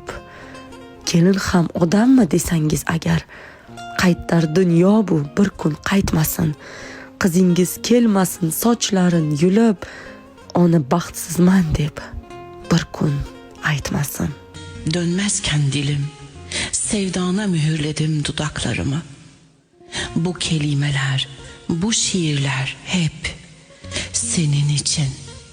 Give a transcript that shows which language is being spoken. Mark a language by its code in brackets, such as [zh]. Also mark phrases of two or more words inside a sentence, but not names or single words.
[uz] Kelin ham odammi desangiz agar, qaytar dunyo bu bir kun qaytmasin. Qizingiz kelmasin sochlarin yulib, ona baxtsizman deb bir kun aytmasin. [tr] Dönmezken dilim, sevdana mühürledim dudaklarımı. Bu kelimeler, bu şiirler hep senin için.